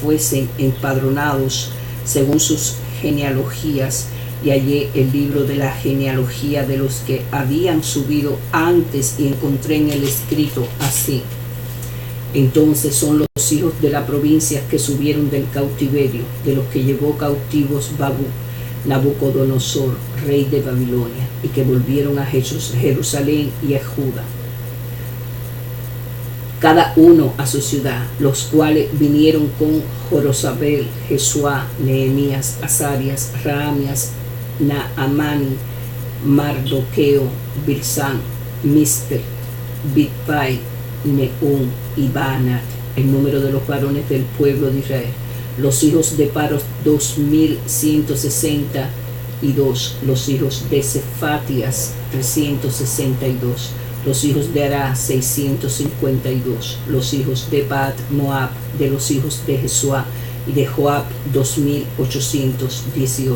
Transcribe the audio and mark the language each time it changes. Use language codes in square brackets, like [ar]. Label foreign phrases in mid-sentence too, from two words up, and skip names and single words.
[es] fuesen empadronados según sus genealogías, y hallé el libro de la genealogía de los que habían subido antes, y encontré en el escrito así: entonces son los hijos de la provincia que subieron del cautiverio, de los que llevó cautivos Nabucodonosor, rey de Babilonia, y que volvieron a Jerusalén y a Judá, cada uno a su ciudad, los cuales vinieron con Jorosabel, Jesuá, Nehemías, Azarias, Raamias, Naamani, Mardoqueo, Bilsán, Misper, Bigvai, Nehum y Baanat, el número de los varones del pueblo de Israel. Los hijos de Paros, 2162. Los hijos de Cefatias, 362. Los hijos de Ará, 652. Los hijos de Bat Moab, de los hijos de Jesuá y de Joab, 2818.